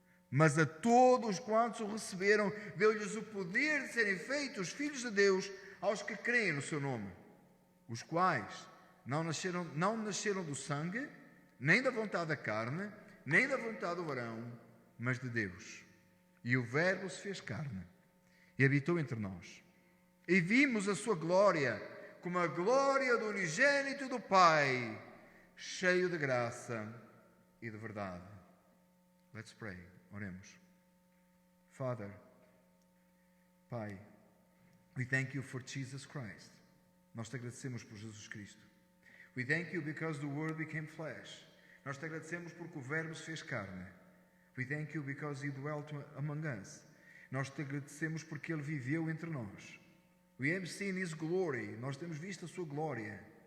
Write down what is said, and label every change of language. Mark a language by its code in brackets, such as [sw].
[pt] Mas a todos quantos o receberam, deu-lhes o poder de serem feitos filhos de Deus, aos que creem no seu nome, os quais não nasceram do sangue, nem da vontade da carne, nem da vontade do varão, mas de Deus. E o Verbo se fez carne e habitou entre nós. E vimos a sua glória, como a glória do unigênito do Pai, cheio de graça e de verdade. [en] Let's pray. [pt] Oremos. [en] Father, Pai, we thank you for Jesus Christ. [pt] Nós te agradecemos por Jesus Cristo. [en] We thank you because the Word became flesh. [pt] Nós te agradecemos porque o Verbo se fez carne. [en] We thank you because he dwelt among us. [pt] Nós te agradecemos porque ele viveu entre nós. [en] We have seen his glory. [pt] Nós temos visto a sua glória.